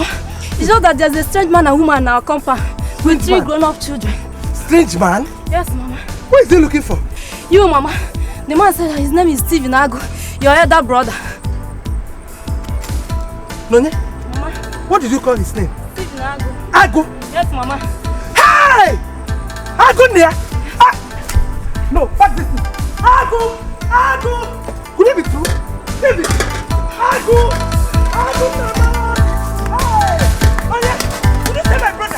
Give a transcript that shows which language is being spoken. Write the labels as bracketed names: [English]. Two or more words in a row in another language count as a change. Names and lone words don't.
[English] It's just that there's a strange man and woman in our compound with 3 grown-up children. Strange man? Yes, Mama. What is he looking for? You, Mama. The man said that his name is Steve Agu, your elder brother. Nonye? Mama. What did you call his name? Steve Agu. Agu? Yes, Mama. Hey! Agu near? No, what's this thing? Agu! Agu! Could it be true? David! Agu! Agu, Mama! Hey! Oh, yeah! Could you say my brother?